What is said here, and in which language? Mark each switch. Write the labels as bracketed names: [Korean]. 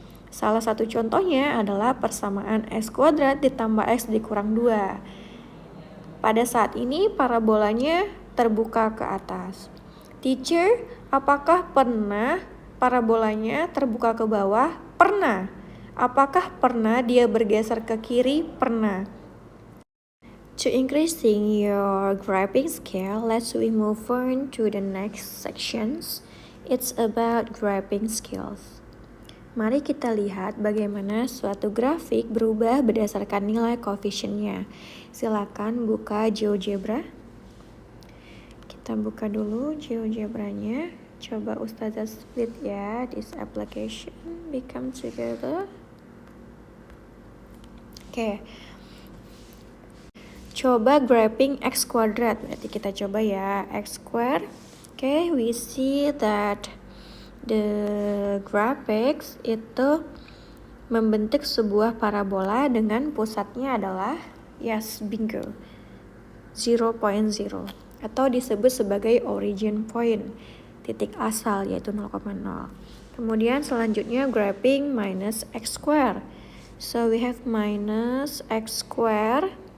[Indonesian] Salah satu contohnya adalah persamaan x kuadrat ditambah x dikurang 2. Pada saat ini parabolanya terbuka ke atas. Teacher, apakah pernah parabolanya terbuka ke bawah? Pernah. Apakah pernah dia bergeser ke kiri? Pernah. [English] To increasing your graphing skill, let's we move on to the next sections. It's about graphing skills. [Indonesian] Mari kita lihat bagaimana suatu grafik berubah berdasarkan nilai koefisiennya. Silakan buka GeoGebra. Kita buka dulu GeoGebranya. Coba Ustazah [English] split ya, this application become together. Oke. [Indonesian] Coba graphing x kuadrat, berarti kita coba ya, x square. [English] Oke, we see that the graphics [Indonesian] itu membentuk sebuah parabola dengan pusatnya adalah, [English] yes, bingo, [Indonesian] 0.0 atau disebut sebagai origin point, titik asal, yaitu 0,0. Kemudian selanjutnya [English] graphing minus x square. So we have minus x square.